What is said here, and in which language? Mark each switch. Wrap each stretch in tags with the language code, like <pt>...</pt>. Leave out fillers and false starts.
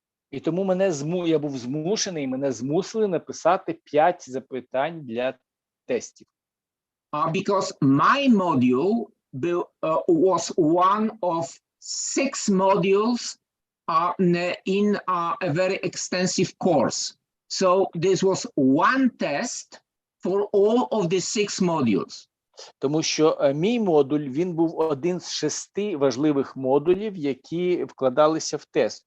<uk>І тому я був змушений, мене змусили написати 5 запитань для тестів.</uk> <en>Because my module was one of 6 modules in a very extensive course. So this was one test for all of the 6 modules.</en> <uk>Тому що мій модуль, він був один з 6 важливих модулів, які вкладалися в тест.</uk>